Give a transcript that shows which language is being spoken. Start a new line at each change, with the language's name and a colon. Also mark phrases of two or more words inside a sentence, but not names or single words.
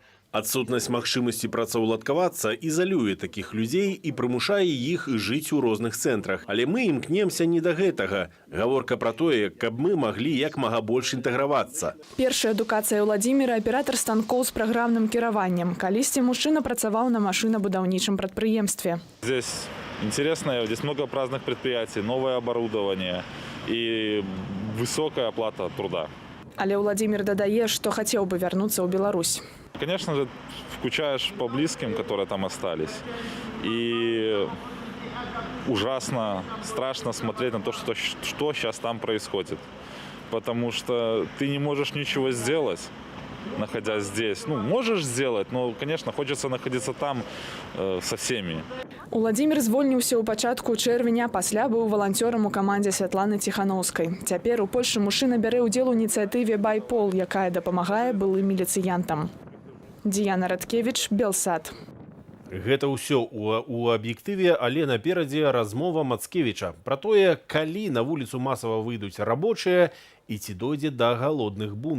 Belarusian: Адсутнасць магчымасці працаўладкавацца ізалюе такіх людзей і прымушае іх жыць у розных цэнтрах. Але мы імкнемся не да гэтага. Гаворка пра тое, каб мы маглі як мага больш інтэгравацца. Першая адукацыя Владзіміра – аператар станкоў з праграмным кіраваннем. Калісьці мужчына працаваў на машинабудаўнічым прадпрыемстве.
Russian: Здесь интересно, здесь много разных предприятий, новое оборудование и высокая оплата труда.
Belarusian: Але Владзімір дадае, што хацеў бы вярнуцца ў Беларусь.
Russian: Конечно же, скучаешь по близким, которые там остались. И ужасно, страшно смотреть на то, что сейчас там происходит. Потому что ты не можешь ничего сделать, находясь здесь. Ну, можешь сделать, но, конечно, хочется находиться там со всеми.
Belarusian: Владзімір звольніўся ў пачатку чэрвеня, пасля быў валанцёрам у камандзе Святланы Ціханаўскай. Цяпер у Польшы мужчына бярэ ўдзел у ініцыятыве «Байпол», якая дапамагае былым міліцыянтам. Діяна Радкевіч, Белсад. Гэта ўсё у аб'ектыве, але наперадзе размова Мацкевіча пра тое, калі на вуліцу масава выйдуць рабочыя і ці дойдзе да галодных бунтаў.